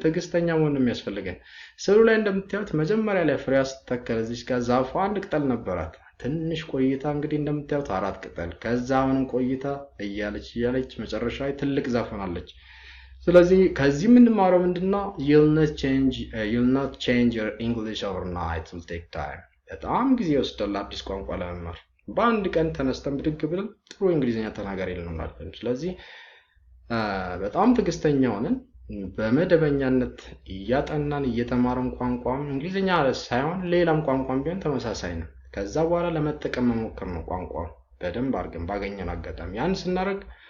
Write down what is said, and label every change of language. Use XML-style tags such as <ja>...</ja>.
<am>ትዕግስተኛ መሆን ነው የሚያስፈልገን። ስዕሉ ላይ እንደምታዩት መጀመሪያ ላይ ፍሬ ስትተከል እዚህ ጋር ዛፉ አንድ ቅጠል ነበራት። ትንሽ ቆይታ እንግዲህ እንደምታዩት 4 ቅጠል፣ ከዛ አሁንም ቆይታ እያለች መጨረሻ ላይ ትልቅ ዛፍ ሆናለች። ስለዚህ ከዚህ የምንማረው ምንድነው?</am> <en>you'll not change your English overnight. It will take time.</en> <am>በጣም ጊዜ ይወስዳል አዲስ ቋንቋ ለመማር። በአንድ ቀን ተነስተን ብድግ ብለን ጥሩ እንግሊዘኛ ተናጋሪ ልንሆን። ስለዚህ በጣም ትዕግስተኛ ሆነን በመደበኛነት እያጠናን እየተማረን ቋንቋም እንግሊዘኛ ሳይሆን ሌላም ቋንቋም ቢሆን ተመሳሳይ ነው። ከዛ በኋላ ለመጠቀም መሞከር ነው። ቋንቋ በደንብ አድርገን ባገኘን አጋጣሚ ያን ስናደርግ</am>